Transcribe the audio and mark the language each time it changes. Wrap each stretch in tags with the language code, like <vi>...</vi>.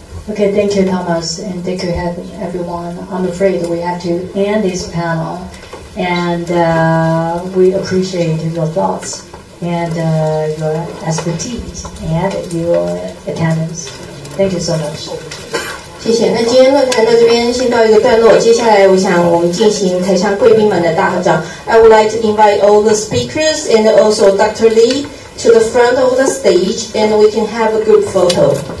<en>Okay, thank you, Thomas, and thank you, everyone. I'm afraid we have to end this panel, and we appreciate your thoughts and your expertise and your attendance. Thank you so much.</en> <zh>谢谢。那今天论坛到这边先到一个段落，接下来我想我们进行台上贵宾们的大合照。</zh> <en>I would like to invite all the speakers and also Dr. Lee to the front of the stage, and we can have a group photo.</en>